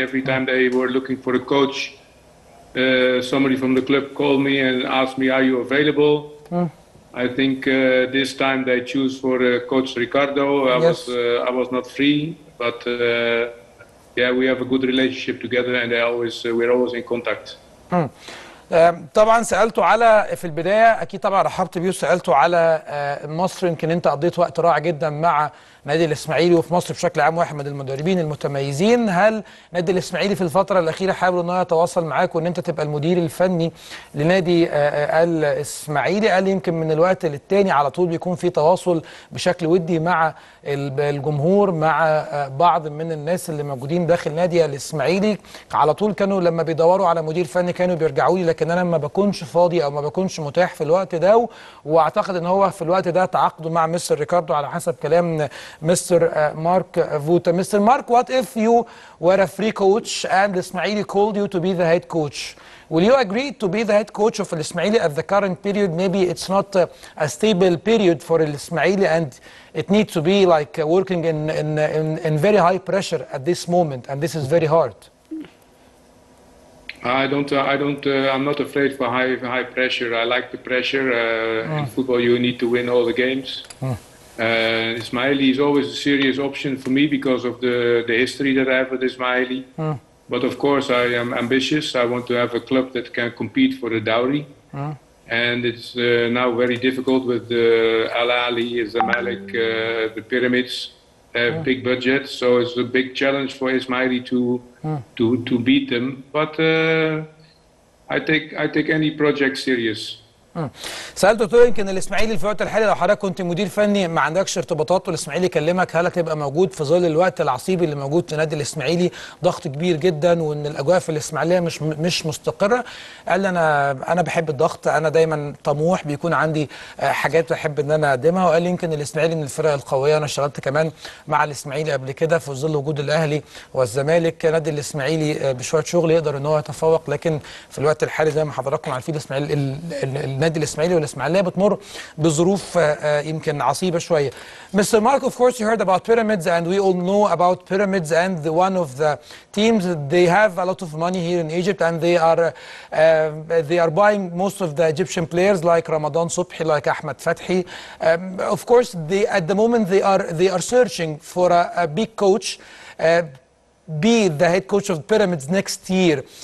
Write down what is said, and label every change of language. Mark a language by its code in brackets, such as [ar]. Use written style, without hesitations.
[en] Every time they were looking for a coach, somebody from the club called me and asked me, "Are you available?" I think this time they choose for Coach Ricardo. I was not free, but yeah, we have a good relationship together, and we're always in contact. [ar] طبعا سألته على في البداية أكيد طبعا رحبت بيه وسألته على مصر. يمكن أنت قضيت وقت رائع جدا مع نادي الإسماعيلي وفي مصر بشكل عام واحد من المدربين المتميزين. هل نادي الإسماعيلي في الفترة الأخيرة حاول أنه يتواصل معاك وأن أنت تبقى المدير الفني لنادي الإسماعيلي؟ قال يمكن من الوقت للتاني على طول بيكون في تواصل بشكل ودي مع الجمهور، مع بعض من الناس اللي موجودين داخل نادي الإسماعيلي. على طول كانوا لما بيدوروا على مدير فني كانوا بيرجعوا لي، لكن أنا ما بكونش فاضي أو ما بكونش متاح في الوقت ده. وأعتقد أن هو في الوقت ده تعاقدوا مع مستر ريكاردو على حسب كلام Mr. [en] Mark Voeta. Mr. Mark, what if you were a free coach and Ismaili called you to be the head coach? Will you agree to be the head coach of Al-Ismaili at the current period? Maybe it's not a stable period for Al-Ismaili and it needs to be like working in very high pressure at this moment, and this is very hard. I'm not afraid for high pressure. I like the pressure. In football, you need to win all the games. Ismaili is always a serious option for me because of the history that I have with Ismaili. But of course, I am ambitious. I want to have a club that can compete for the dowry. And it's now very difficult with the Al-Ahli, Zamalek, the Pyramids. They have big budgets, so it's a big challenge for Ismaili to beat them. But I take any project serious. [ar] سألته قلت له يمكن الإسماعيلي في الوقت الحالي لو حضرتك كنت مدير فني ما عندكش ارتباطات والإسماعيلي يكلمك، هل هتبقى موجود في ظل الوقت العصيبي اللي موجود في نادي الإسماعيلي؟ ضغط كبير جدا وإن الأجواء في الإسماعيلية مش مستقرة. قال لي أنا بحب الضغط، أنا دايما طموح، بيكون عندي حاجات بحب إن أنا أقدمها. وقال لي يمكن الإسماعيلي من الفرق القوية، أنا اشتغلت كمان مع الإسماعيلي قبل كده في ظل وجود الأهلي والزمالك. نادي الإسماعيلي بشوية شغل يقدر إن هو يتفوق، لكن في الوقت الحالي زي ما حضراتكم عارفين النادي الإسماعيلي والإسماعيلية بتمر بظروف يمكن عصيبة شوية. [en] Mr. Mark, of course you heard about Pyramids and we all know about Pyramids, and one of the teams, they have a lot of money here in Egypt and they are buying most of the Egyptian players like Ramadan Subhi, like Ahmed Fathi. Of course at the moment they are searching for a big coach, be the head coach of Pyramids next year.